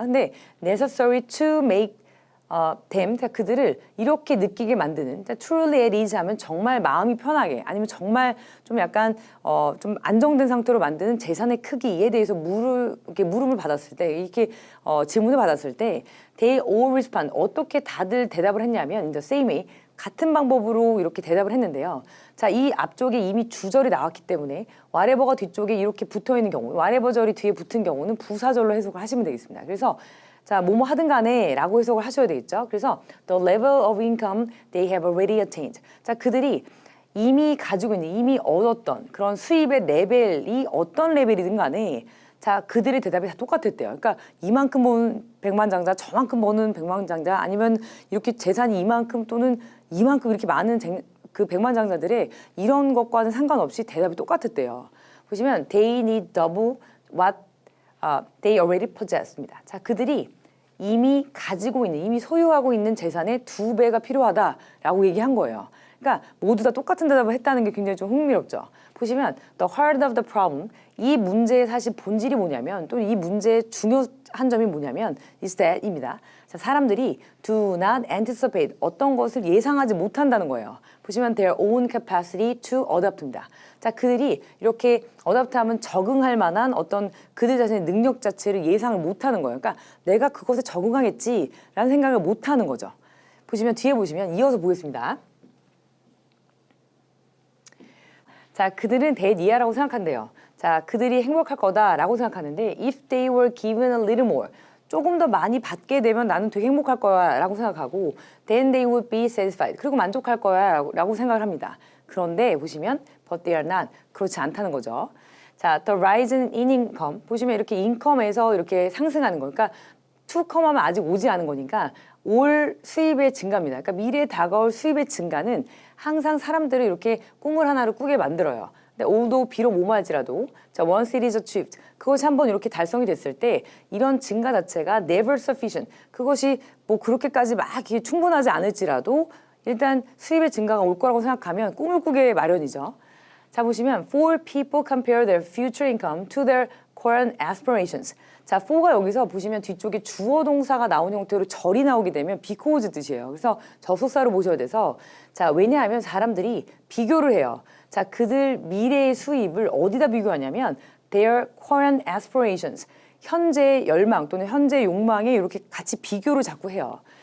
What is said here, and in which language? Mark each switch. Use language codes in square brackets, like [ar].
[ko] 근데 [en] necessary to make them, [ko] 그들을 이렇게 느끼게 만드는, [en] truly at ease [ko] 하면 정말 마음이 편하게, 아니면 정말 좀 약간 좀 안정된 상태로 만드는 재산의 크기에 대해서 이렇게 물음을 받았을 때, 이렇게 질문을 받았을 때, [en] they all respond, [ko] 어떻게 다들 대답을 했냐면 [en] in the same way, [ko] 같은 방법으로 이렇게 대답을 했는데요. 자, 이 앞쪽에 이미 주절이 나왔기 때문에 whatever가 뒤쪽에 이렇게 붙어 있는 경우, whatever절이 뒤에 붙은 경우는 부사절로 해석을 하시면 되겠습니다. 그래서 자, 뭐뭐 하든 간에 라고 해석을 하셔야 되겠죠. 그래서 [en] the level of income they have already attained. [ko] 자, 그들이 이미 가지고 있는, 이미 얻었던 그런 수입의 레벨이 어떤 레벨이든 간에 자, 그들의 대답이 다 똑같았대요. 그러니까 이만큼 버는 백만장자, 저만큼 버는 백만장자, 아니면 이렇게 재산이 이만큼 또는 이만큼 이렇게 많은 그 백만장자들의 이런 것과는 상관없이 대답이 똑같았대요. 보시면 [en] they need double what they already possess입니다. [ko] 자, 그들이 이미 가지고 있는, 이미 소유하고 있는 재산의 2배가 필요하다라고 얘기한 거예요. 그러니까 모두 다 똑같은 대답을 했다는 게 굉장히 좀 흥미롭죠. 보시면 [en] the heart of the problem, [ko] 이 문제의 사실 본질이 뭐냐면, 또 이 문제의 중요한 점이 뭐냐면 [en] is that [ko] 입니다. 자, 사람들이 [en] do not anticipate, [ko] 어떤 것을 예상하지 못한다는 거예요. 보시면 [en] their own capacity to adapt입니다. [ko] 자, 그들이 이렇게 어답트하면 적응할 만한 어떤 그들 자신의 능력 자체를 예상을 못하는 거예요. 그러니까 내가 그것에 적응하겠지라는 생각을 못하는 거죠. 보시면 뒤에 보시면 이어서 보겠습니다. 자, 그들은 대니아라고 생각한대요. 자, 그들이 행복할 거다라고 생각하는데 [en] if they were given a little more, [ko] 조금 더 많이 받게 되면 나는 되게 행복할 거야 라고 생각하고 [en] then they would be satisfied, [ko] 그리고 만족할 거야 라고 생각을 합니다. 그런데 보시면 [en] but they are not, [ko] 그렇지 않다는 거죠. 자, [en] the rise in income, [ko] 보시면 이렇게 인컴에서 이렇게 상승하는 거, 그러니까 to come 하면 아직 오지 않은 거니까 올 수입의 증가입니다. 그러니까 미래에 다가올 수입의 증가는 항상 사람들을 이렇게 꿈을 하나를 꾸게 만들어요. 근데 although 비록 뭐말지라도 자, [en] once it is achieved, [ko] 그것이 한번 이렇게 달성이 됐을 때 이런 증가 자체가 [en] never sufficient, [ko] 그것이 뭐 그렇게까지 막 이렇게 충분하지 않을지라도 일단 수입의 증가가 올 거라고 생각하면 꿈을 꾸게 마련이죠. 자, 보시면 [en] for people compare their future income to their current aspirations. [ko] 자, for가 여기서 보시면 뒤쪽에 주어 동사가 나온 형태로 절이 나오게 되면 because 뜻이에요. 그래서 접속사로 보셔야 돼서 자, 왜냐하면 사람들이 비교를 해요. 자, 그들 미래의 수입을 어디다 비교하냐면 [en] their current aspirations, [ko] 현재의 열망 또는 현재의 욕망에 이렇게 같이 비교를 자꾸 해요.